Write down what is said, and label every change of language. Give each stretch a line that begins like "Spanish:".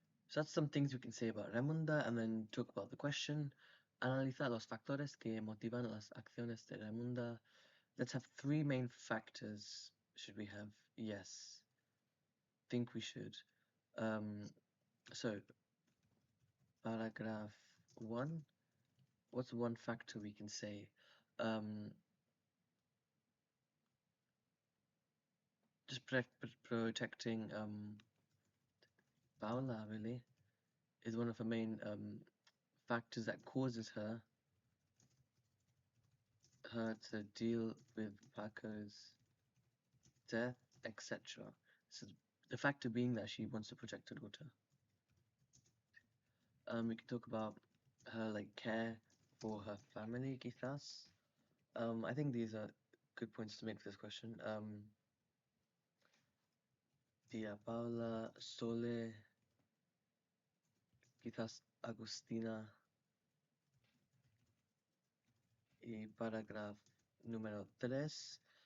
English: So that's some things we can say about Raimunda and then talk about the question.
Spanish: Analiza los factores que motivan las acciones de Raimunda.
English: Let's have three main factors. Should we have? Yes. Think we should. So, paragraph 1. What's one factor we can say? Just protecting Paula, really, is one of the main factors that causes her to deal with Paco's death, etc. So the factor being that she wants to protect her daughter. We can talk about her like care for her family, quizás. I think these are good points to make for this question.
Spanish: Tía Paula, Sole, quizás Agustina y parágrafo número 3.